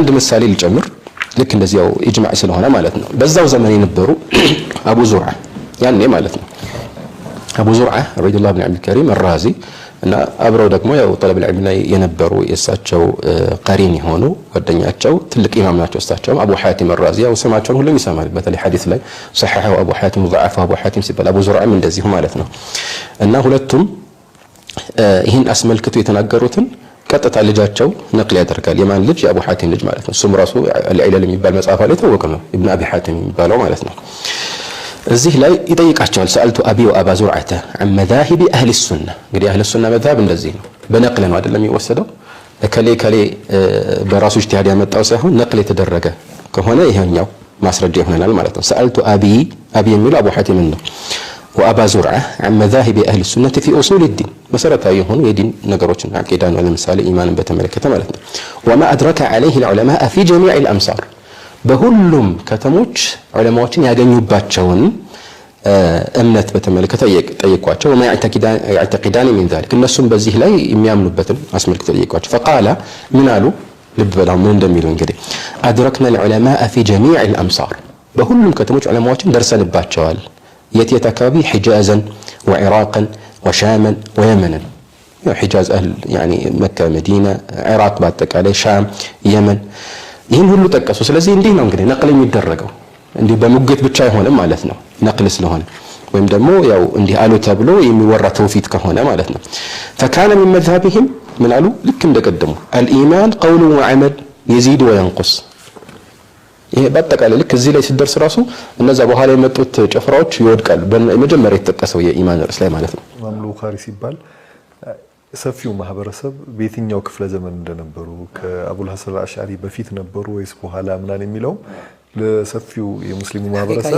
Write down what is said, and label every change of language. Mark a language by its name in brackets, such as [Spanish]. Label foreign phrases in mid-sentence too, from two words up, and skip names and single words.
[Amharic] ምሳሌ ልጨምር ልክ እንደዚያው ኢጅማዕ ስለሆነ ማለት ነው። በዛው ዘመን የነበሩ አቡ ዙርዓ ያኔ ማለት ነው አቡ ዙርዓ [Arabic] رضي الله عنه [Amharic] አብዱል ከሪም አራዚ እና አብረው ደግሞ ያው [Arabic] طلب العلم [Amharic] ላይ የነበሩ የሳቸው ቀሪን የሆኑ ጓደኛቸው ትልቅ ኢማም ናቸው። እሳቸው አቡ ሐቲም አራዚ ያው ስማቸውን ሁሉም ይሰማል። በተለይ ሐዲስ ላይ ሰሐሐው አቡ ሐቲም ወضعፈው አቡ ሐቲም ሲባል አቡ ዙርዓም እንደዚሁ ማለት ነው። እና ሁለቱም ይህን አስመልክቶ የተናገሩትን ቀጥታ ልጃቸው ነቅል ያደርጋል። የማን ልጅ? የአቡ ሐቲም ልጅ ማለት ነው። እሱም ራሱ አልዒለል የሚባል መጽሐፍ ላይ ታወቀ ነው ኢብኑ አቢ ሐቲም የሚባለው ማለት ነው። እዚህ ላይ ይጠይቃቸዋል። [Arabic] سألت أبي وأبا زرعة عن مذاهب اهل السنه [Amharic] እንግዲህ [Arabic] اهل السنه [Amharic] መذهብ እንደዚህ ነው በነቅል ነው አይደለም የሚወሰደው ከሌ በራሱ ኢጅቲሃድ ያመጣው ሳይሆን ነቅል የተደረገ ከሆነ ይሄኛው ማስረጃ ይሆናል ማለት ነው። [Arabic] سألت أبي [Amharic] የሚለው አቡ ሐቲም ነው ወአባ ዙርዓ [Arabic] عن مذاهب اهل السنه في اصول الدين [Amharic] መሰረታዊ የሆኑ የዲን ነገሮችን አቂዳን ለምሳሌ ኢማንን በተመለከተ ማለት ነው። [Arabic] وما ادرك عليه العلماء في جميع الامصار [Amharic] በሁሉም ከተሞች ዑለማዎችን ያገኙባቸውን እምነት በተመለከተ ጠየቋቸው። [Arabic] وما يعتقدان من ذلك [Amharic] እነሱም በዚህ ላይ የሚያምኑበትን አስመልክተው ጠየቋቸው። فقال ምን አሉ? ልብ በላው ምን እንደሚሉ እንግዲህ [Arabic] أدركنا العلماء في جميع الأمصار [Amharic] በሁሉም ከተሞች ዑለማዎችን ደርሰንባቸዋል። የት አካባቢ? [Arabic] حجازا وعراقا وشاما ويمنا حجاز أهل يعني مكة مدينة عراق [Amharic] በአጠቃላይ ሻም የመን ይህን ሁሉ ጠቀሱ። ስለዚህ እንዲህ ነው እንግዲህ ነቅል የሚደረገው እንዲህ በሙግት ብቻ አይሆንም ማለት ነው። ነቅል ስለሆነ ወይም ደግሞ ያው እንዲህ አሉ ተብሎ የሚወራ ተውፊት ከሆነ ማለት ነው። [Arabic] فكان من مذهبهم [Amharic] ምን አሉ? ልክ እንደቀደሙ [Arabic] الإيمان قول وعمل يزيد وينقص። [Amharic] ይሄ በአጠቃላይ ልክ እዚህ ላይ ሲደርስ ራሱ እነዛ በኋላ የመጡት ጭፍራዎች ይወድቃሉ። በመጀመሪያ የተጠቀሰው የኢማን ርዕስ ላይ ማለት ነው። ኢማም ቡኻሪ ሲባል ሰፊው ማህበረሰብ በየትኛው ክፍለ ዘመን እንደነበሩ ከአቡል ሐሰን አልአሽዓሪ በፊት ነበሩ ወይስ በኋላ ምናን የሚለው ለሰፊው የሙስሊሙ ማህበረሰብ